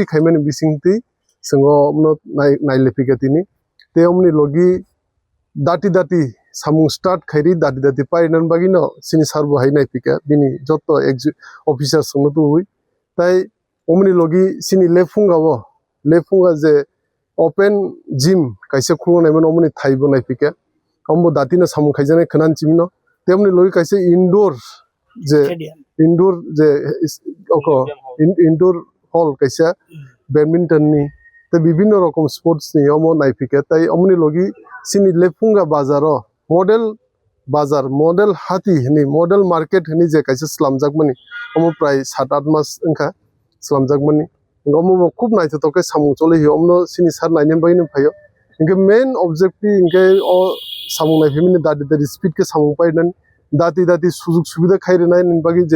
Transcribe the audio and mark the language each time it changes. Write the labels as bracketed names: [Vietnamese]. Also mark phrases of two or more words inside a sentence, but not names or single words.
[Bodo] खैमेन बिसिंगति संगो मनो नायलेफैके तिनी ते हमनि लोगी दाति दाति सामुं स्टार्ट खैरी दाति दाति पाइनन बागिनो सिनि सारबो हाय नायफिके बिनि जत ऑफिसर संनो तो हुई ताई हमनि लोगी सिनि लेफुंगा जे [English] open gym [Bodo] कैसे खुंनायमोन हमनि थाइबो नायफिके हमबो दातिनो सामुं खैजानाय खोनान चिमिनो ते हमनि लोगी कैसे इंडोर जे ओको [English] indoor hall [Bodo] कैसे बैडमिंटन नि ते विभिन्न रकम स्पोर्ट्स नि हमो नायफिके ताई हमनि लोगी सिनि लेफुंगा बाजारो मॉडल हाथी हनी [English] model market [Bodo] हनी जे कैसे स्लामजाकमनि हमो प्राय 7-8 मास अंका स्लामजाकमनि हमो खूब नायथावके सामुं चले हियो हमनो सिनि सार नायनेम बायनो फायो इनके [English] main objective [Bodo] इनके ओ सामुं नायफिमिनि दाति दाति स्पीड के सामुं पाइनन दाति दाति सुजुग सुविधा खायरेनाय निबागि जे